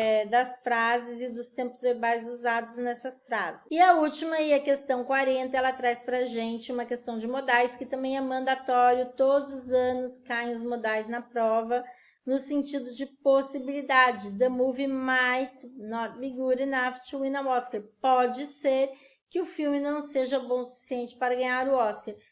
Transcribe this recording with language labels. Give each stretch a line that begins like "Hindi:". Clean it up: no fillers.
Portuguese: das frases e dos tempos verbais usados nessas frases. E a última aí, a questão 40, ela traz pra gente uma questão de modais, que também é mandatório, todos os anos caem os modais na prova, no sentido de possibilidade.
English: The movie might not be good enough to win an Oscar.
Portuguese: Pode ser que o filme não seja bom o suficiente para ganhar o Oscar.